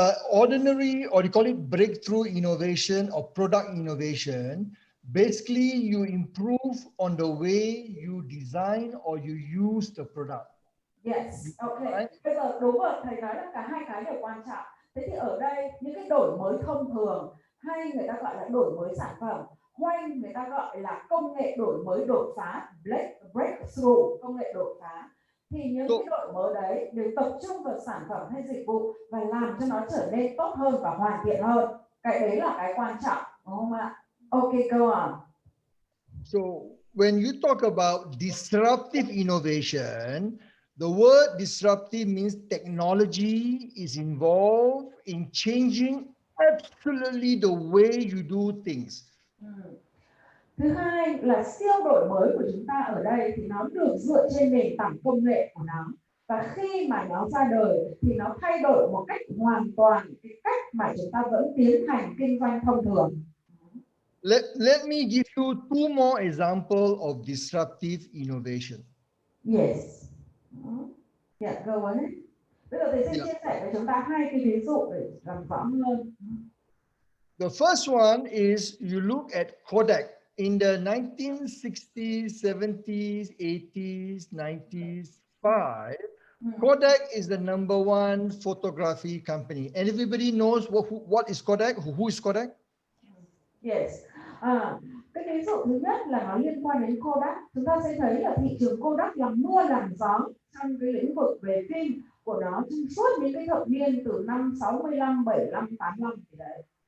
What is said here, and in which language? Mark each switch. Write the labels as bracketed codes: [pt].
[en] Ordinary, or you call it breakthrough innovation or product innovation, basically you improve on the way you design or you use the product. Yes, okay. [vi] Bây giờ đúng rồi, thầy nói là cả hai cái đều quan trọng. Thế thì ở đây những cái đổi mới thông thường, hay người ta gọi là đổi mới sản phẩm, hay người ta gọi là công nghệ đổi mới đột phá, breakthrough, công nghệ đột phá, thì những cái đổi mới đấy đều tập trung vào sản phẩm hay dịch vụ và làm cho nó trở nên tốt hơn và hoàn thiện hơn. Cái đấy là cái quan trọng, đúng không ạ? [en] Okay, go on. So when you talk about disruptive innovation, the word disruptive means technology is involved in changing absolutely the way you do things. [vi] Thứ hai là siêu đổi mới của chúng ta ở đây thì nó được dựa trên nền tảng công nghệ của nó. Và khi mà nó ra đời thì nó thay đổi một cách hoàn toàn cái cách mà chúng ta vẫn tiến hành kinh doanh thông thường. [en] Let me give you two more examples of disruptive innovation. Yes. Yeah, go on. [vi] Bây giờ thầy sẽ chia sẻ với chúng ta hai cái ví dụ để làm rõ hơn. [en] The first one is you look at Kodak. In the 1960s, 70s, 80s, 90s, Kodak is the #1 photography company. And everybody knows what is Kodak? Who is Kodak? Yes. [vi] Cái ví dụ thứ nhất là nó liên quan đến Kodak. Chúng ta sẽ thấy là thị trường Kodak làm mưa làm gió trong cái lĩnh vực về phim của nó trong suốt những cái thập niên từ năm 65, 75, 85 thì đấy.